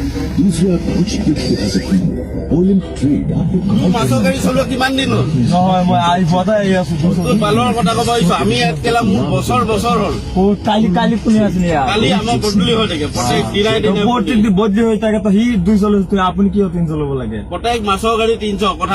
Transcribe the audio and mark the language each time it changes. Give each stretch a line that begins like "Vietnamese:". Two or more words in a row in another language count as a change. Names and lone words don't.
Hindi: दूसरा कुछ देखते हैं सही ओलिम्प ट्रेड आपको
Assamese: মাছৰ গাড়ী চলোৱা কিমান দিন হ'ল নহয় মই আহি পোৱাতে আহি আছো তোৰ বালৰ কথা ক'ব আহিছো আমি ইয়াত কেলা মোৰ বছৰ বছৰ হ'ল কালি কোনে আছিলে কালি আমাৰ বদলি হৈ থাকে প্ৰত্যেক দিনাই দিনে প্ৰত্যেক বদলি হৈ থাকে সি 200 আপুনি কিয় 300 ল'ব লাগে প্ৰত্যেক মাছৰ গাড়ী 300 কথা